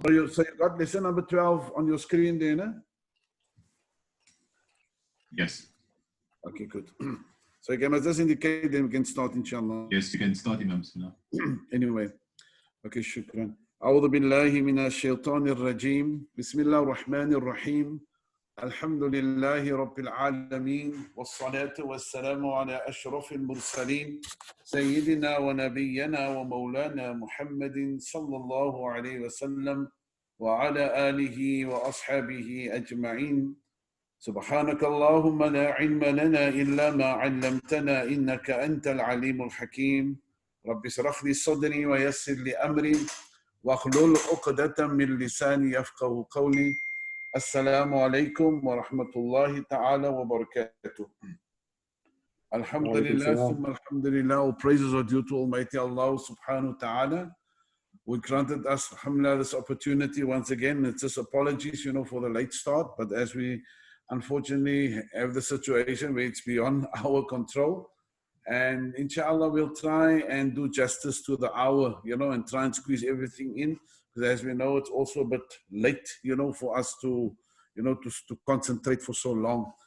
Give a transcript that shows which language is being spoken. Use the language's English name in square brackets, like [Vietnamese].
[English] So you got lesson number 12 on your screen there, no? Yes. Okay, good. So you must just indicate, then we can start, inshallah. Yes, you can start, Imam. Anyway, okay, shukran. [Arabic] أعوذ بالله من الشيطان الرجيم بسم الله الرحمن الرحيم الحمد لله رب العالمين والصلاة والسلام على أشرف المرسلين سيدنا ونبينا ومولانا محمد صلى الله عليه وسلم وعلى آله وأصحابه أجمعين سبحانك اللهم لا علم لنا إلا ما علمتنا إنك أنت العليم الحكيم رب اشرح لي صدري ويسر لي أمري واحلل عقدة من لساني يفقه قولي السلام عليكم ورحمة الله تعالى وبركاته. Alhamdulillah, thumma alhamdulillah, [English] all praises are due to Almighty Allah subhanahu wa ta'ala, who granted us, alhamdulillah, this opportunity once again. It's just apologies, for the late start, but as we unfortunately have the situation where it's beyond our control, and inshallah we'll try and do justice to the hour, and try and squeeze everything in, because as we know, it's also a bit late, for us to, to concentrate for so long.